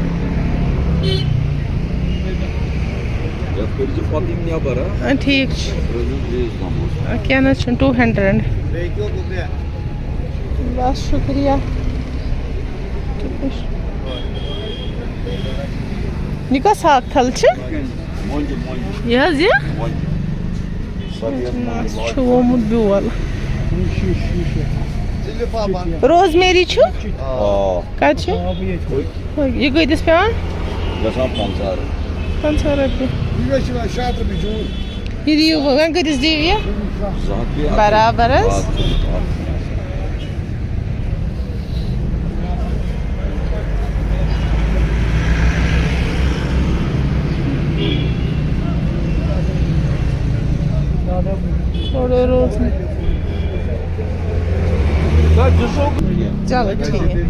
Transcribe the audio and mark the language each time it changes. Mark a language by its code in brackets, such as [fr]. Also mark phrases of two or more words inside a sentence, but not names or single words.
[ks] ठीक क्या ना 200 बस शुक्रिया। ये का साग थल छ? ये रोजमेरी छु कत छु ये कतिस पेवान 500 रॉपिया ये दियो वन कतिस दियो ये बराबर थोड़े रोज चलो [hi] ठीक है।